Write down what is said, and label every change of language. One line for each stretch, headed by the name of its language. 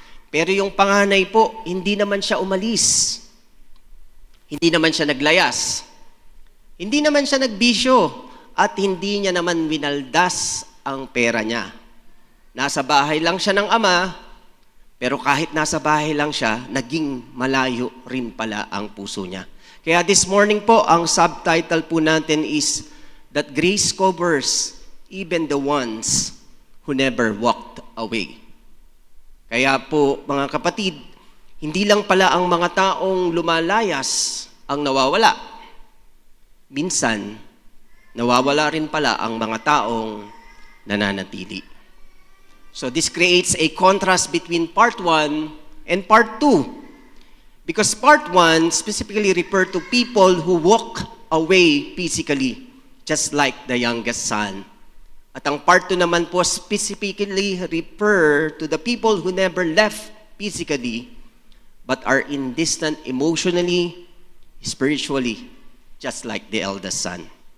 Filipino: Pero yung panganay po, hindi naman siya umalis. Hindi naman siya naglayas. Hindi naman siya nagbisyo. At hindi niya naman winaldas ang pera niya. Nasa bahay lang siya ng ama, pero kahit nasa bahay lang siya, naging malayo rin pala ang puso niya. Kaya
English: this morning po, ang subtitle
Filipino: po natin
English: is that grace covers even the ones who never walked away.
Filipino: Kaya po, mga kapatid, hindi lang pala ang mga taong lumalayas ang nawawala. Minsan, nawawala rin pala ang mga taong nananatili.
English: So this creates a contrast between part 1 and part 2. Because part 1 specifically refer to people who walk away physically, just like the youngest son.
Filipino: At ang
English: part 2
Filipino: naman po
English: specifically refer to the people who never left physically, but are indistant emotionally, spiritually, just like the eldest son.